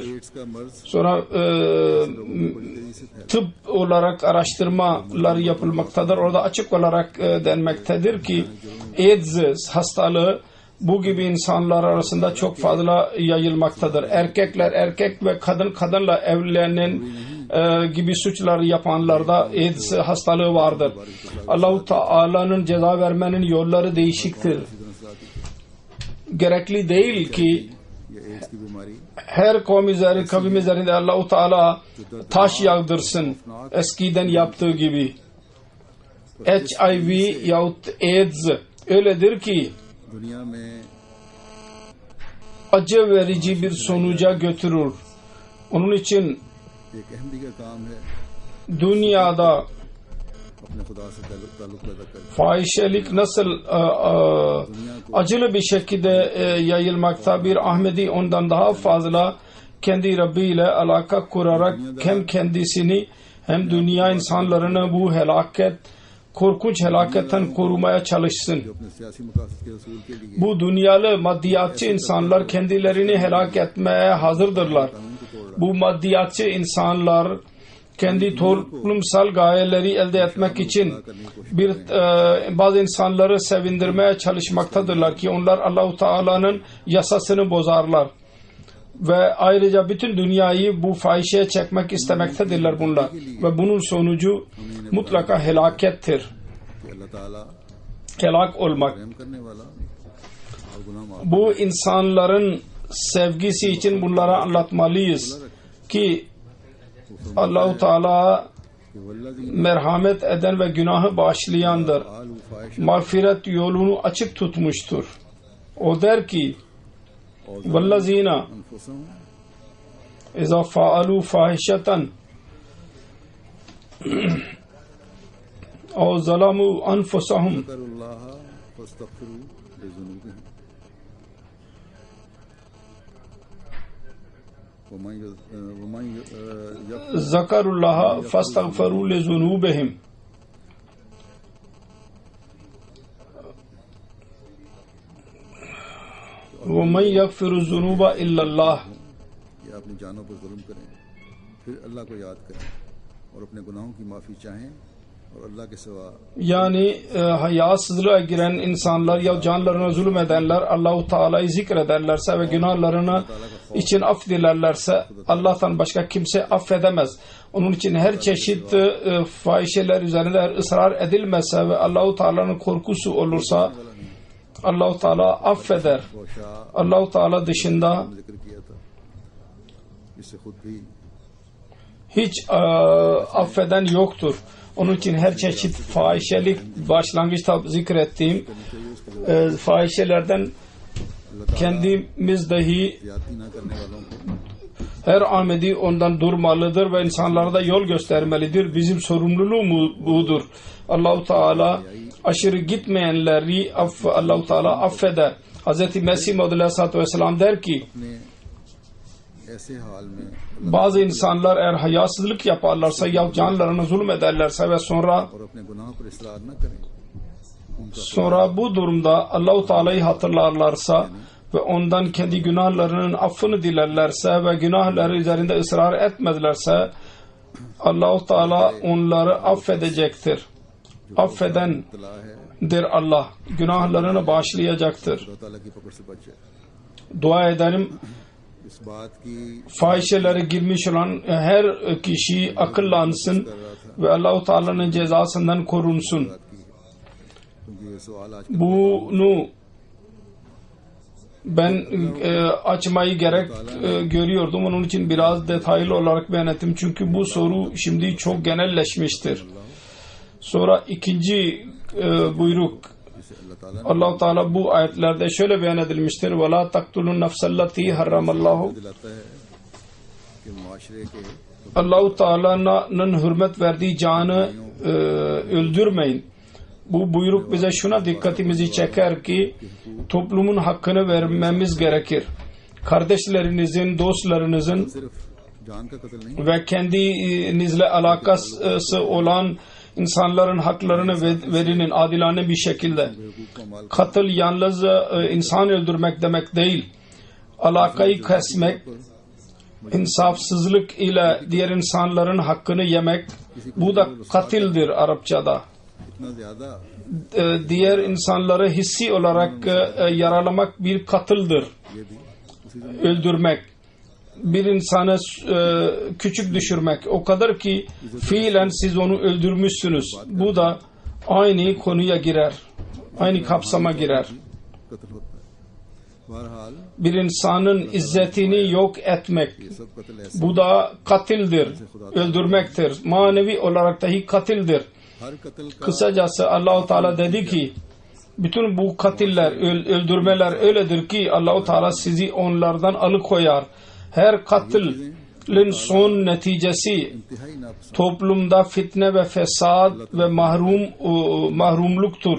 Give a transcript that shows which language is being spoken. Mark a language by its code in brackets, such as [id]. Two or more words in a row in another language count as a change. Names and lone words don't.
[ur] ایڈز کا مرض [tr] Sonra [ur] بڑی تیزی سے پھیل [tr] tıp olarak araştırmalar yapılmaktadır. Orada açık olarak denmektedir ki AIDS hastalığı bu gibi insanlar arasında çok fazla yayılmaktadır. Erkekler erkek ve kadınla evlenen gibi suçları yapanlarda AIDS hastalığı vardır. Allah-u Teala'nın ceza vermenin yolları değişiktir. Gerekli değil ki [ur] یہ ایڈز کی بیماری [tr] her kavim üzerinde Allah-u Teala taş yağdırsın eskiden yaptığı gibi. HIV yahut AIDS öyledir ki [ur] دنیا میں [tr] acı verici bir sonuca götürür. Onun için [ur] ایک اہم دیگر کام ہے [tr] dünyada [ur] اپنے خدا سے تعلق پیدا کر [tr] fahişelik nasıl acılı bir şekilde yayılmakta, bir Ahmedi ondan daha fazla kendi Rabbi ile alaka kurarak hem kendisini hem dünya insanlarını bu korkunç helaketten korumaya çalışsın. [ur] اپنے سیاسی مقاصد کے رسول کے لیے [tr] Bu dünyalı maddiyatçı insanlar kendilerini helak etmeye hazırdırlar. Bu maddiyatçı insanlar kendi toplumsal gayeleri elde etmek için bazı insanları sevindirmeye çalışmaktadırlar ki onlar Allah-u Teala'nın yasasını bozarlar. Ve ayrıca bütün dünyayı bu fahişeye çekmek istemektedirler bunlar. Ve bunun sonucu mutlaka helakettir. [ur] کہ اللہ تعالیٰ [tr] Helak olmak. [ur] رحم کرنے والا اور گناہ معاف [tr] Bu insanların sevgisi için bunlara anlatmalıyız ki Allah-u Teala [ar] كه والذي [tr] merhamet eden ve günahı bağışlayandır. आलू फाहिश Mağfiret yolunu açık tutmuştur. O der ki وَالَّذ۪ينَ [ar] أنفسهم اِذَا فَعَلُوا فَاحِشَةً اَوْ ظَلَمُوا أَنفُسَهُمْ ذكروا الله فاستغفروا لذنوبهم ومن ذَكَرُوا اللّٰهَ فَاسْتَغْفَرُوا لِذُنُوبِهِمْ وَمَنْ يَغْفِرُ الذُّنُوبَ إِلَّا اللّٰهِ [ur] یہ اپنی جانوں پر ظلم کریں پھر اللہ کو یاد کریں اور اپنے گناہوں کی معافی چاہیں اور اللہ کے سوا [tr] Yani hayasızlığa giren insanlar ya canlarına zulmedenler Allah-u Teala'yı zikrederlerse ve günahlarını için af dilerlerse Allah'tan başka kimse affedemez. Onun için her çeşit fahişeler üzerinde ısrar edilmezse ve Allah-u Teala'nın korkusu olursa Allah-u Teala affeder. रोशा Allah-u Teala dışında [ur] ذکر کیا تھا اس سے خود بھی [tr] hiç affeden yoktur. Onun için her çeşit fahişelik başlangıçta zikrettiğim fahişelerden kendimiz dahi [ur] زیادتی نہ کرنے والوں کو [tr] her Ahmedi ondan durmalıdır ve insanlara da yol göstermelidir. Bizim sorumluluğumuz budur. Allah-u Teala aşırı gitmeyenleri Allah-u Teala affeder. Hz. Mesih Maud Aleyhisselatü Vesselam der ki [ur] اپنے ایسے حال میں [tr] bazı insanlar eğer hayasızlık yaparlarsa ya canlarına zulmederlerse ve sonra [ur] اور اپنے گناہوں پر اصرار نہ کریں [tr] Sonra bu durumda Allah-u Teala'yı hatırlarlarsa ve ondan kendi günahlarının affını dilerlerse ve günahları üzerinde ısrar etmezlerse Allah-u Teala onları affedecektir. Affedendir [ur] تلا ہے [tr] Allah. Günahlarını bağışlayacaktır. [ur] خدا تعالیٰ کی پکڑ سے بچ جائے [tr] Dua ederim [ur] اس بات کی [tr] fahişelere girmiş olan her kişi akıllansın ve Allah-u Teala'nın cezasından korunsun. [ur] کیونکہ یہ سوال آج [tr] Bunu ben açmayı gerek görüyordum. Onun için biraz detaylı olarak beyan ettim. Çünkü bu soru şimdi çok genelleşmiştir. Sonra ikinci buyruk [ur] اللہ تعالیٰ [tr] Allah-u Teala bu ayetlerde şöyle beyan edilmiştir. [ar] وَلَا تَقْتُلُوا النَّفْسَ الَّتِي حَرَّمَ اللّٰهُ [ur] دلاتا ہے کہ معاشرے کے [tr] Allah-u Teala'nın hürmet verdiği canı öldürmeyin. Bu buyruk bize şuna dikkatimizi çeker ki toplumun hakkını vermemiz gerekir. Kardeşlerinizin, dostlarınızın [ur] صرف جان کا قتل نہیں [tr] ve kendinizle alakası olan insanların haklarını verinin adilane bir şekilde. [ur] بیوقوف کا مال [tr] Katıl yalnız insan öldürmek demek değil. Alakayı kesmek, insafsızlık ile diğer insanların hakkını yemek, bu da katildir Arapçada. [ur] اتنا زیادہ [tr] Diğer insanları hissi olarak yaralamak bir katıldır. [ur] یہ بھی اسی سے [tr] Öldürmek, bir insanı küçük düşürmek, o kadar ki fiilen siz onu öldürmüşsünüz. Bu da aynı konuya girer, aynı kapsama girer. [ur] قتل ہوتا ہے بہرحال [tr] Bir insanın izzetini yok etmek, [ur] یہ سب قتل ایسے [tr] bu da katildir, öldürmektir. Manevi olarak dahi katildir. [ur] ہر قتل کا [tr] Kısacası Allah-u Teala dedi ki bütün bu katiller, öldürmeler öyledir ki Allah-u Teala sizi onlardan alıkoyar. Her katilin son neticesi [ur] انتہائی ناپسند [tr] toplumda fitne ve fesad ve mahrumluktur.